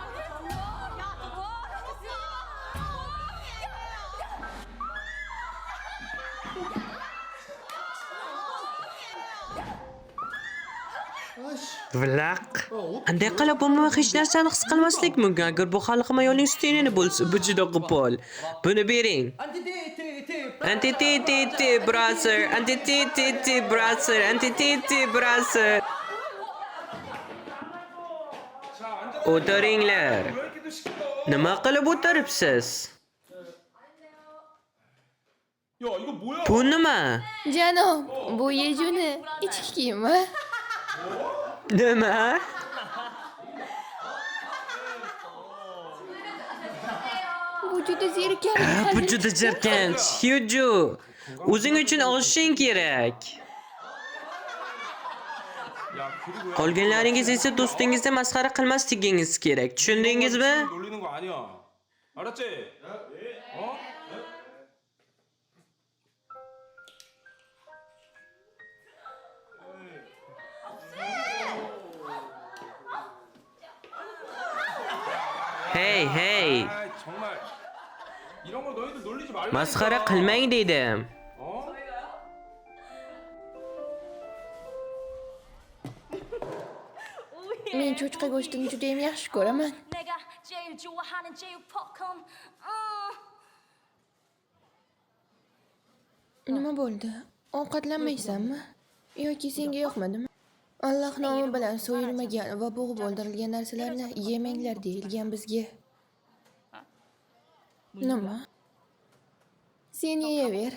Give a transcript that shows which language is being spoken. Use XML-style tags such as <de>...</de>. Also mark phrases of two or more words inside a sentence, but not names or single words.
<uz>Vlaq. Qanday qilib umuman hech narsani his qilmaslik mumkin? Agar bu xalqim ayolning stenini bo'lsa, bu juda qo'pol. Buni bering. Anti-ti-ti-ti, brother. Anti-ti-ti-ti, brother. Anti-ti-ti, brother. O'tiringlar. Nima qilib o'tiribsiz? Bu nima? Janob, bu Yejuni ichki kiyimi. Nima? Bu juda zerikarli. Bu juda jirkanch. Hyuju, o'zing uchun olishing kerak. Qolganlaringiz esa do'stingizni masxara qilmasligingiz kerak. Tushundingizmi?</uz> <ko>놀리는 거 아니야. 알았지? 어?</ko> <uz>Hey.</uz> <ko>아, 정말 이런 거 너희들 놀리지 말라니까.</ko> <uz>Masxara qilmang dedim.</uz> <ko>어?</ko> <uz>Men cho'chqa go'shtini juda ham yaxshi ko'raman.</uz> <ko>내가 제일 좋아하는 제육 팝콘.</ko> <uz>Nima bo'ldi? Ovqatlanmaysanmi? Yoki senga yoqmadimi? Alloh nomi bilan so'yilmagan va bo'g'ib o'ldirilgan narsalarni yemanglar deyilgan bizga. Nima? Sen yeyaver.</uz>